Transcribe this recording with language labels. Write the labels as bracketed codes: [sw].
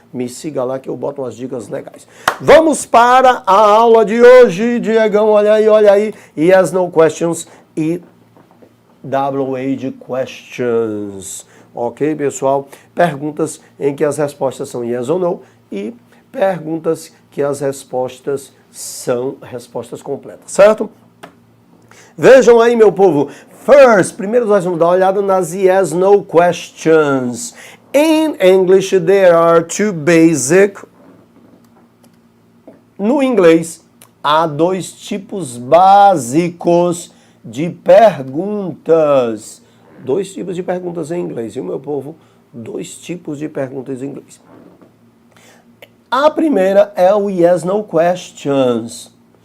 [pt] Me siga lá que eu boto umas dicas legais. Vamos para a aula de hoje, Diegão, olha aí. Yes, no questions e WH questions. Ok, pessoal? Perguntas em que as respostas são yes ou no e perguntas que as respostas são respostas completas, certo? Vejam aí, meu povo. Primeiro nós vamos dar uma olhada nas yes, no questions. [en] In English, there are two basic. [pt] No inglês, há dois tipos básicos de perguntas. Dois tipos de perguntas em inglês, viu, meu povo? Dois tipos de perguntas em inglês. A primeira é o yes, no questions.